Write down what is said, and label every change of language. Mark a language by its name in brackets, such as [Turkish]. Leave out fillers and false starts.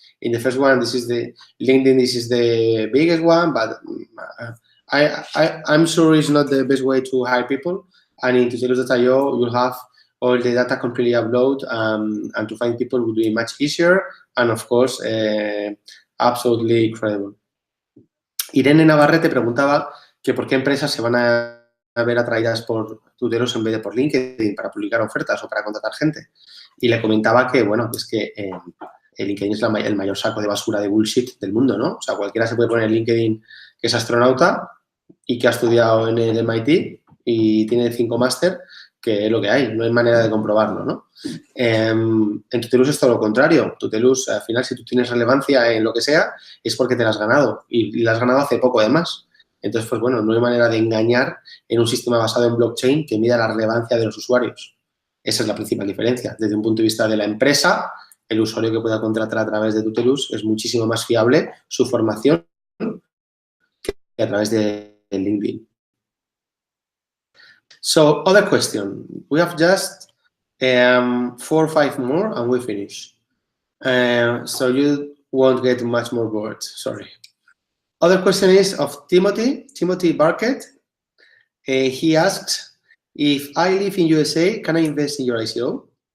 [English] In the first one, this is the LinkedIn. This is the biggest one, but I'm sure it's not the best way to hire people. And in Tutellus.io, you'll have all the data completely upload, and to find people will be much easier, and of course, absolutely credible. [Spanish] Irene Navarrete preguntaba que por qué empresas se van a ver atraídas por Tutellus en vez de por LinkedIn para publicar ofertas o para contratar gente. Y le comentaba que, bueno, es que el LinkedIn es el mayor saco de basura de bullshit del mundo, ¿no? O sea, cualquiera se puede poner en LinkedIn que es astronauta y que ha estudiado en el MIT y tiene 5 máster, que es lo que hay, no hay manera de comprobarlo, ¿no? En Tutellus es todo lo contrario. Tutellus, al final, si tú tienes relevancia en lo que sea, es porque te la has ganado y la has ganado hace poco, además. Entonces, pues bueno, no hay manera de engañar en un sistema basado en blockchain que mida la relevancia de los usuarios. Esa es la principal diferencia. Desde un punto de vista de la empresa, el usuario que pueda contratar a través de Tutellus es muchísimo más fiable su formación que a través de LinkedIn. [English] So, other question. We have just 4 or 5 more and we finish. So you won't get much more bored, sorry. Other question is of Timothy Barkett. He asks, if I live in USA, can I invest in your ICO?